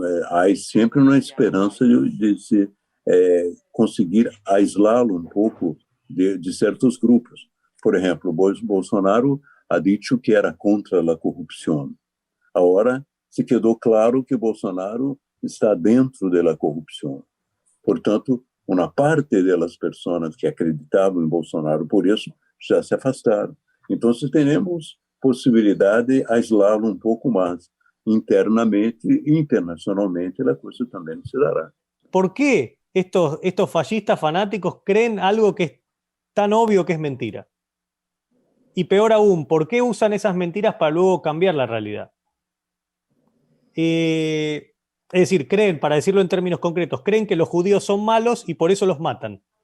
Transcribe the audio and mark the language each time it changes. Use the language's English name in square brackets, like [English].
[Spanish] Hay siempre una esperanza de se conseguir aislarlo un poco de certos grupos. Por ejemplo, Bolsonaro ha dicho que era contra la corrupción. Ahora se quedó claro que Bolsonaro está dentro de la corrupción. [Portuguese] Portanto, uma parte das pessoas que acreditavam em Bolsonaro por isso já se afastaram. Então, temos possibilidade de aisá-lo um pouco mais internamente e internacionalmente, a coisa também se dará. [Spanish] ¿Por qué estos fascistas fanáticos creen algo que es tan obvio que es mentira? Y peor aún, ¿por qué usan esas mentiras para luego cambiar la realidad? Es decir, creen, para decirlo en términos concretos, creen que los judíos son malos y por eso los matan.